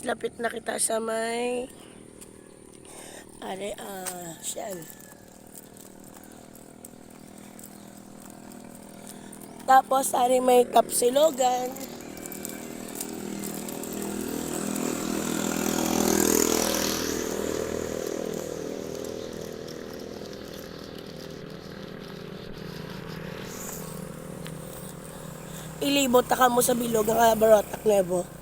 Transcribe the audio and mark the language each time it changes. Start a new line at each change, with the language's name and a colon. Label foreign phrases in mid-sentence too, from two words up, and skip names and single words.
Hiligaynon: Lapit na kita sa may... Ari, siyang. Tapos, ari may Kapsilogan. Ilibot ta ka mo sa bilog ang Barotac Nuevo.